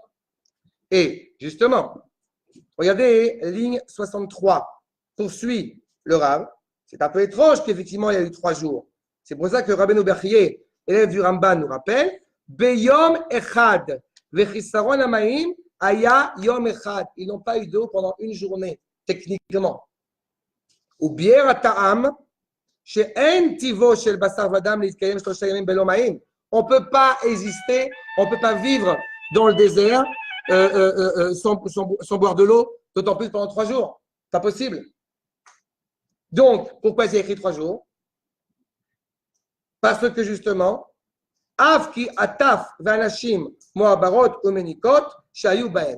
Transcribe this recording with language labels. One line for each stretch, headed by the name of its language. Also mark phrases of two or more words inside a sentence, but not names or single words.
French: Et justement, regardez ligne 63, poursuit le Rav. C'est un peu étrange qu'effectivement il y a eu 3 jours. C'est pour ça que Rabbeinu Bechye, élève du Ramban, nous rappelle
Hebrew: ביום אחד, וחסרון המים, היה יום אחד.
French: Ils n'ont pas eu d'eau pendant une journée, techniquement.
Hebrew: ובאר הטעם, שאין טבעו של בשר ודם להתקיים שלושה ימים בלא מים.
French: On ne peut pas exister, on ne peut pas vivre dans le désert sans boire de l'eau, d'autant plus pendant 3 jours. Pas possible. Donc, pourquoi j'ai écrit 3 jours? Parce que justement,
Hebrew: אבקי הטף והנשים מעוברות ומניקות שהיו בהן.